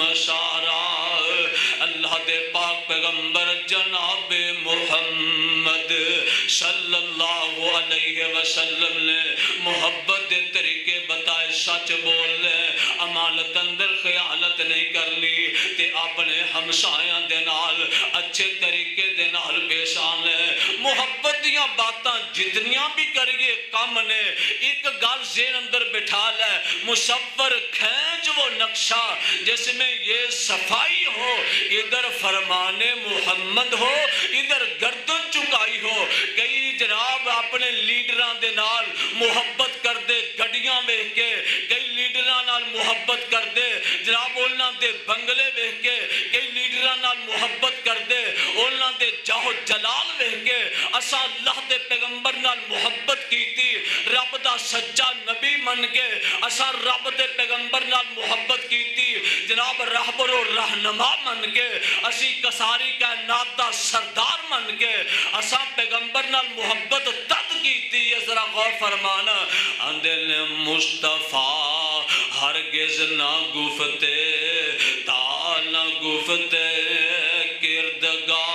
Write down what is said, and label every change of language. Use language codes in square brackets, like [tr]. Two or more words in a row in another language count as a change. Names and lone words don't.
[pa] سارا اللہ دے پاک پیغمبر جناب محمد صلی اللہ علیہ وسلم نے محبت دے طریقے بتائے سچ بولنے امانت اندر خیانت نہیں کرنی تے اپنے ہمسایاں دے نال اچھے طریقے دے نال پیش آنے محبت دیاں باتاں جتنیاں بھی کریے کم نے ایک گل ذہن اندر بٹھا لے [ur] مصور کھینچ وہ نقشہ جس میں یہ صفائی ہو ادھر فرمان محمد ہو ادھر گردن چکائی ہو [pa] کئی جناب اپنے لیڈران دے نال محبت کر دے گڑیاں ویکھ کے کئی لیڈران نال محبت کر دے جناب انہاں دے بنگلے ویکھ کے کئی لیڈران نال محبت کر دے انہاں دے جاہ جلال ویکھ کے اساں اللہ دے پیغمبر نال محبت کیتی رب دا سچا نبی من کے اساں رب دے پیغمبر نال محبت کیتی جناب رہبر و رہنما من کے اسی کساری کائنات دا سردار من کے اساں پیغمبر نال محبت تد کیتی ہے ذرا غور فرمانا اندے نے [fa] مصطفیٰ ہرگز نہ گفتے تا نہ گفتے کردگار